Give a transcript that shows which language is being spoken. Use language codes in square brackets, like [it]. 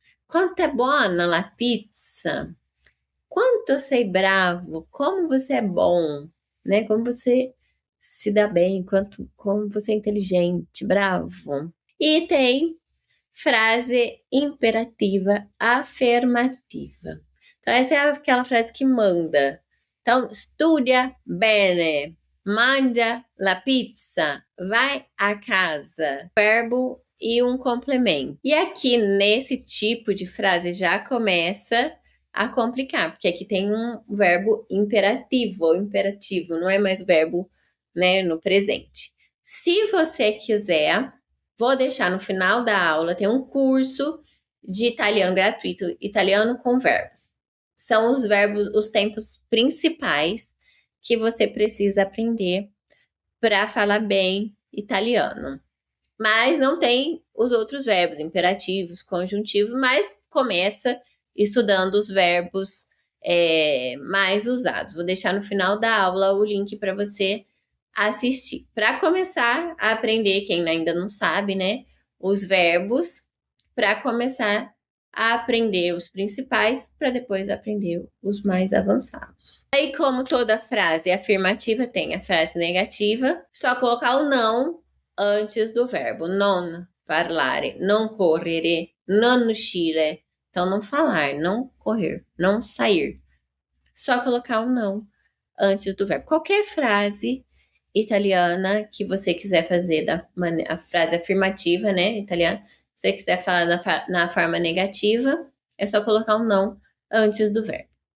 [it] Quanto é buona la pizza. Quanto sei bravo. [pt] Como você é bom. Né? Como você se dá bem. Como você é inteligente. Bravo. E tem frase imperativa afirmativa. Então, essa é aquela frase que manda. Então, [it] studia bene, mangia la pizza, vai a casa. [pt] Verbo e um complemento. E aqui, nesse tipo de frase, já começa a complicar, porque aqui tem um verbo imperativo ou imperativo, não é mais verbo, né, no presente. Se você quiser, vou deixar no final da aula, tem um curso de italiano gratuito, italiano com verbos. São os verbos, os tempos principais que você precisa aprender para falar bem italiano. Mas não tem os outros verbos, imperativos, conjuntivos, mas começa estudando os verbos mais usados. Vou deixar no final da aula o link para você assistir. Para começar a aprender, quem ainda não sabe, né? Os verbos, para começar a aprender os principais, para depois aprender os mais avançados. Aí, como toda frase afirmativa tem a frase negativa, só colocar o não antes do verbo. [it] Non parlare, non correre, non uscire. [pt] Então, não falar, não correr, não sair. Só colocar o não antes do verbo. Qualquer frase italiana que você quiser fazer a frase afirmativa, né, italiana, se você quiser falar na forma negativa, é só colocar um não antes do verbo.